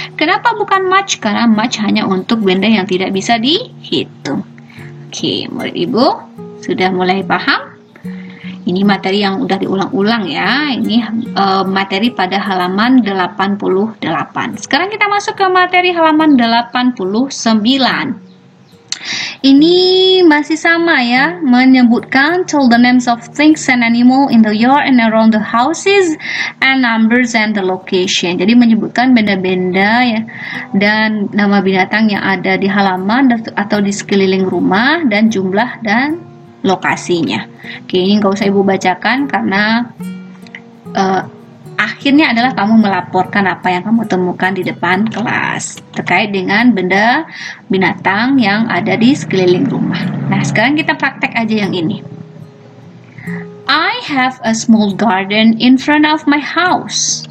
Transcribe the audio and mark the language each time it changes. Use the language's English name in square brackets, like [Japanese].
[Indonesian] Kenapa bukan much? Karena much hanya untuk benda yang tidak bisa dihitung. Oke, murid Ibu sudah mulai paham? Ini materi yang udah diulang-ulang ya. Ini materi pada halaman 88. Sekarang kita masuk ke materi halaman 89. Ini masih sama ya, menyebutkan [English] tell the names of things and animal in the yard and around the houses and numbers and the location. [Indonesian] Jadi menyebutkan benda-benda ya, dan nama binatang yang ada di halaman atau di sekeliling rumah, dan jumlah dan lokasinya. Oke, ini nggak usah Ibu bacakan karena akhirnya adalah kamu melaporkan apa yang kamu temukan di depan kelas terkait dengan benda binatang yang ada di sekeliling rumah. Nah, sekarang kita praktek aja yang ini. [English] I have a small garden in front of my house.